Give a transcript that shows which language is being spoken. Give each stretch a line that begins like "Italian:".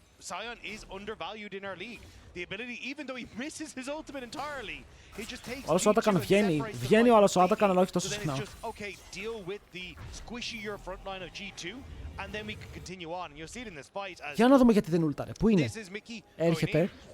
English: Sion is undervalued in our league. The ability, even though he misses his ultimate entirely, he just takes.
Greek: Ο άλλος ο Άτακαν βγαίνει ο άλλος ο Άτακαν, αλλά όχι τόσο συχνά.
English: Okay, deal with the squishier front line of G2, and then we can continue on. And you'll see it in this fight as.
Greek: Για να δούμε γιατί δεν ούλταρε. Πού είναι? Έρχεται.